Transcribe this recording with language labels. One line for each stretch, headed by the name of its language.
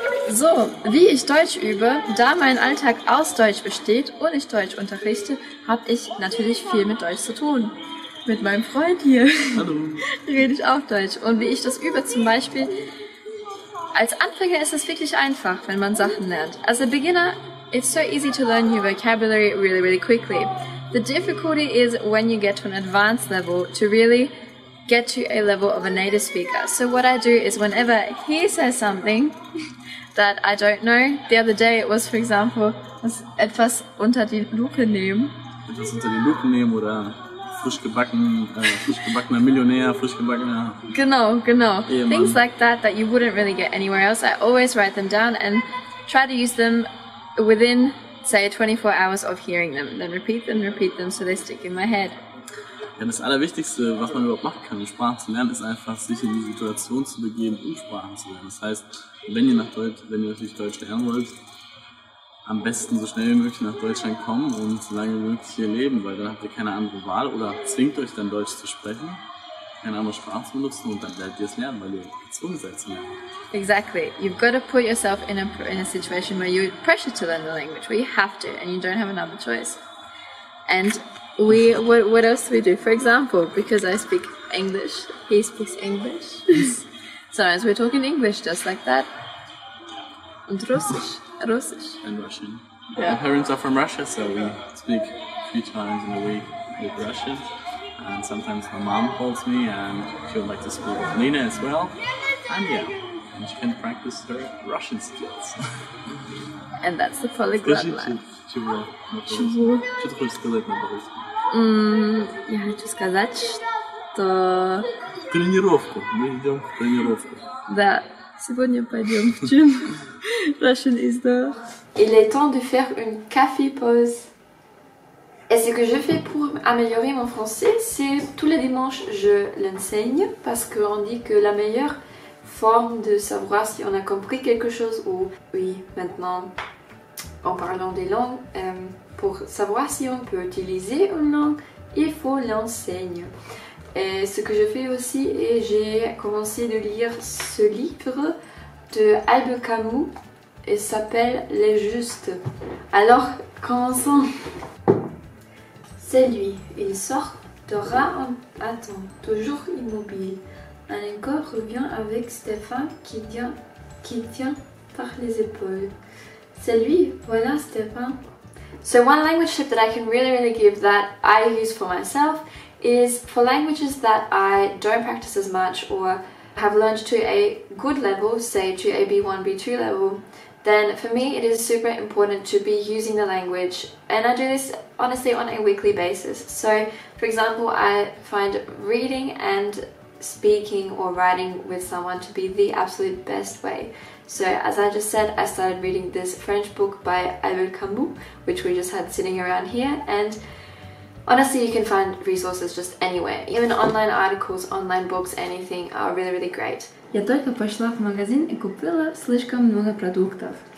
German: So, wie ich Deutsch übe, da mein Alltag aus Deutsch besteht und ich Deutsch unterrichte, habe ich natürlich viel mit Deutsch zu tun. Mit meinem Freund hier. Hallo. Rede ich auch Deutsch. Und wie ich das übe zum Beispiel, als Anfänger ist es wirklich einfach, wenn man Sachen lernt.
English: As a beginner, it's so easy to learn new vocabulary really, really quickly. The difficulty is when you get to an advanced level to really get to a level of a native speaker. So what I do is whenever he says something that I don't know, the other day it was, for example,
German: etwas unter die Lupe nehmen. Etwas unter die Lupe nehmen oder frisch gebackener Millionär, frisch gebackener... Genau. Ehemann.
English: Things like that you wouldn't really get anywhere else. I always write them down and try to use them within, say, 24 hours of hearing them. Then repeat them so they stick in my head.
German: Ja, das Allerwichtigste, was man überhaupt machen kann, um Sprachen zu lernen, ist einfach, sich in die Situation zu begeben, um Sprachen zu lernen. Das heißt, wenn ihr natürlich Deutsch lernen wollt, am besten so schnell wie möglich nach Deutschland kommen und so lange wie möglich hier leben, weil dann habt ihr keine andere Wahl oder zwingt euch dann Deutsch zu sprechen, keine andere Sprache zu benutzen und dann werdet ihr es lernen, weil ihr gezwungen seid zu lernen.
English: Exactly. You've got to put yourself in a situation where you're pressured to learn the language, where you have to and you don't have another choice. And what else do we do? For example, because I speak English, he speaks English. Sometimes we're talking English just like that.
German: Und Russisch.
English: And Russian. My parents are from Russia, so we speak 3 times in a week with Russian. And sometimes my mom calls me and she would like to speak with Lina as well. And and she can practice her Russian skills. And that's the polyglot line.
Russian: Чего? Что ты хочешь сказать на по-русски? Я хочу сказать, что... Тренировку. Мы идем в тренировку. Да, сегодня пойдем в gym.
English: Russian is the...
French: Il est temps de faire une café pause. Et ce que je fais pour améliorer mon français, c'est tous les dimanches je l'enseigne parce qu'on dit que la meilleure forme de savoir si on a compris quelque chose ou oui, maintenant en parlant des langues, pour savoir si on peut utiliser une langue, il faut l'enseigner. Et ce que je fais aussi, et j'ai commencé de lire ce livre de Albert Camus, il s'appelle Les Justes. Alors, commençons. C'est lui, il sortira en attend, toujours immobile. Un corps revient avec Stéphane qui tient par les épaules. C'est lui, voilà Stéphane.
English: So one language tip that I can really give that I use for myself is for languages that I don't practice as much or have learned to a good level, say to a B1, B2 level, then for me it is super important to be using the language, and I do this honestly on a weekly basis. So for example, I find reading and speaking or writing with someone to be the absolute best way. So as I just said, I started reading this French book by Albert Camus, which we just had sitting around here, and honestly you can find resources just anywhere. Even online articles, online books, anything are really great.
Russian: Я только пошла в магазин и купила слишком много продуктов.